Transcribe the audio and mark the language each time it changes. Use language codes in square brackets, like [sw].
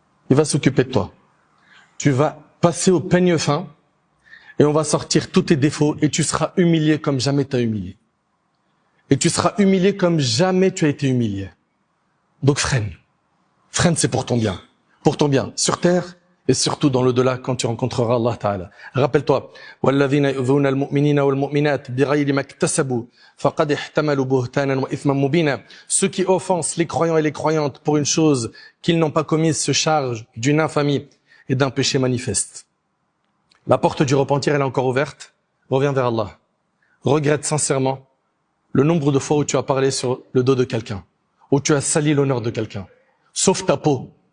[fr] Il va s'occuper de toi. Tu vas passer au peigne fin et on va sortir tous tes défauts et tu seras humilié comme jamais tu as humilié. Et tu seras humilié comme jamais tu as été humilié. Donc freine. Freine, c'est pour ton bien. Pour ton bien, sur terre et surtout dans l'au-delà quand tu rencontreras Allah Ta'ala. Rappelle-toi, [ar] وَالَّذِينَ يُؤْذُونَ الْمُؤْمِنِينَ وَالْمُؤْمِنَاتِ بِغَيْرِ مَا اكْتَسَبُوا فَقَدِ احْتَمَلُوا بُهْتَانًا وَإِثْمًا مُبِينًا. [fr] Ceux qui offensent les croyants et les croyantes pour une chose qu'ils n'ont pas commise se chargent d'une infamie et d'un péché manifeste. La porte du repentir, elle est encore ouverte. Reviens vers Allah. Regrette sincèrement le nombre de fois où tu as parlé sur le dos de quelqu'un, où tu as sali l'honneur de quelqu'un. Sauve ta peau.